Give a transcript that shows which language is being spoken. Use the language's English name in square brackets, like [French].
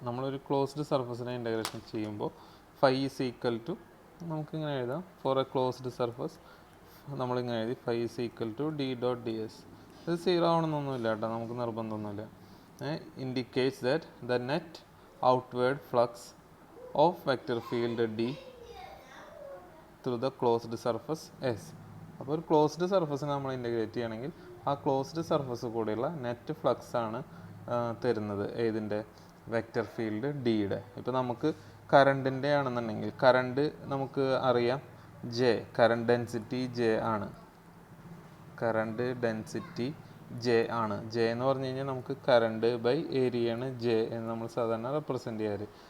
[Malayalam] നമ്മളൊരു closed സർഫസിനെ integration ചെയ്യുമ്പോൾ phi is equal to, നമുക്കിങ്ങനെ എഴുതാം, ഫോർ എ ക്ലോസ്ഡ് സർഫസ് നമ്മളിങ്ങനെ എഴുതി phi is equal to D dot D S. ഇത് സീറോ ആവണമെന്നൊന്നുമില്ല കേട്ടോ, നമുക്ക് നിർബന്ധമൊന്നുമില്ല. [English] Indicates that the net outward flux of vector field D through the closed surface S. [Malayalam] അപ്പോൾ ഒരു ക്ലോസ്ഡ് സർഫസിനെ നമ്മൾ ഇൻ്റഗ്രേറ്റ് ചെയ്യണമെങ്കിൽ ആ ക്ലോസ്ഡ് സർഫസ് കൂടെയുള്ള നെറ്റ് ഫ്ലക്സ് ആണ് തരുന്നത് ഏതിൻ്റെ, വെക്റ്റർ ഫീൽഡ് ഡിയുടെ. ഇപ്പോൾ നമുക്ക് കറണ്ടിൻ്റെ ആണെന്നുണ്ടെങ്കിൽ കറണ്ട് നമുക്ക് അറിയാം ജെ, കറണ്ട് ഡെൻസിറ്റി ജെ ആണ്, കറണ്ട് ഡെൻസിറ്റി ജെ എന്ന് പറഞ്ഞു കഴിഞ്ഞാൽ നമുക്ക് കറണ്ട് ബൈ ഏരിയയാണ് ജെ എന്ന് നമ്മൾ സാധാരണ റെപ്രസെൻ്റ് ചെയ്യാറ്.